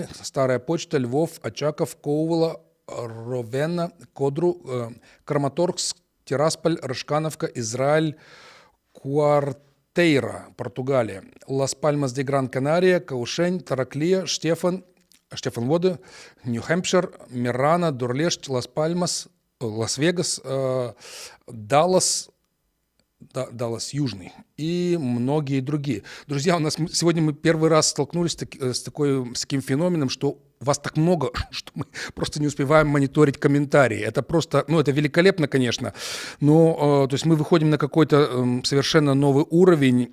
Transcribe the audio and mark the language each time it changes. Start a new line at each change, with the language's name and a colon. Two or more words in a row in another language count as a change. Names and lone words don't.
Russian: Старая почта, Львов, Очаков, Коула, Ровена, Кодру, Краматорск, Тирасполь, Рыжкановка, Израиль, Куартейра, Португалия, Лас-Пальмас-де-Гран-Канария, Каушень, Тараклия, Штефан-Воды, Нью-Хэмпшир, Мирана, Дурлешт, Лас-Пальмас, Лас-Вегас, Даллас, Даллас Южный и многие другие. Друзья, у нас сегодня мы первый раз столкнулись с таким феноменом, что вас так много, что мы просто не успеваем мониторить комментарии. Это просто, ну, это великолепно, конечно, но, то есть мы выходим на какой-то совершенно новый уровень.